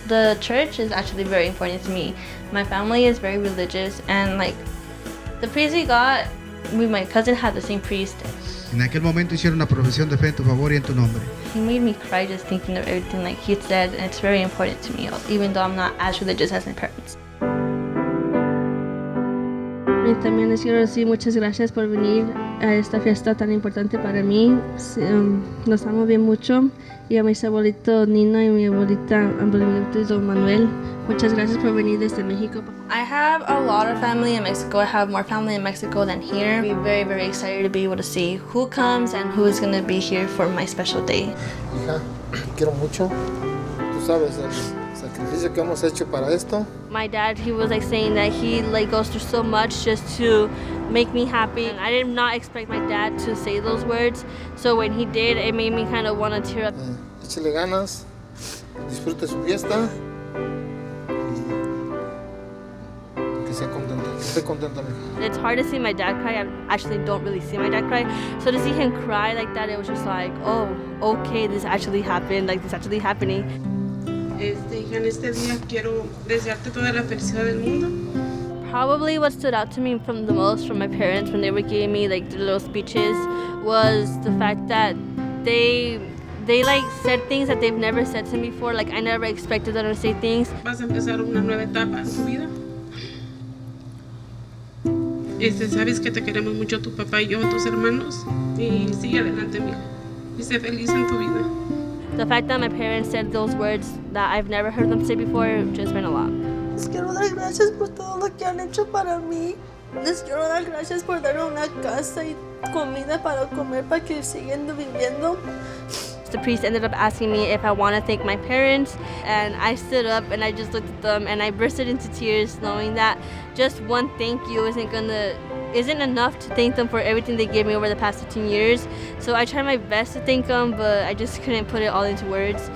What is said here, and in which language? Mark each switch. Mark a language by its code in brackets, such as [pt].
[en] The church is actually very important to me. My family is very religious, and the priest we got, my cousin had the same priest. [es] En aquel momento hicieron una profesión de fe en tu favor y en tu nombre. [en] He made me cry just thinking of everything he said, and it's very important to me, even though I'm not as religious as my parents. [es] Y también les quiero decir muchas gracias por venir a esta fiesta tan importante para mí. Nos amo bien mucho. Y a mis abuelitos Nino y mi abuelita Don Manuel. Muchas gracias por venir desde México. [en] I have a lot of family in Mexico. I have more family in Mexico than here. I'm very, very excited to be able to see who comes and who is going to be here for my special day. [es] Hija, quiero mucho. Tú sabes el sacrificio que hemos hecho para esto. [en] My dad, he was saying that he goes through so much just to make me happy. I did not expect my dad to say those words. So when he did, it made me kind of want to tear up. [es] Échale ganas, disfrute su fiesta y que sea contenta. Esté contenta, mija. [en] It's hard to see my dad cry. I actually don't really see my dad cry. So to see him cry like that, it was just oh, okay, this actually happened. This actually happening. [es] En este día quiero desearte toda la felicidad del mundo. [en] Probably what stood out to me from my parents when they were giving me the little speeches was the fact that they said things that they've never said to me before. I never expected them to say things. [es] Vas a empezar una nueva etapa en tu vida. Sabes que te queremos mucho tu papá y yo, tus hermanos, y sigue adelante, mija. Y sé feliz en tu vida. [en] The fact that my parents said those words that I've never heard them say before just meant a lot. [es] Les quiero dar gracias por todo lo que han hecho para mí. Les quiero dar gracias por darme una casa y comida para comer para que sigan viviendo. [en] The priest ended up asking me if I want to thank my parents, and I stood up and I just looked at them and I bursted into tears, knowing that just one thank you isn't enough to thank them for everything they gave me over the past 15 years. So I tried my best to thank them, but I just couldn't put it all into words.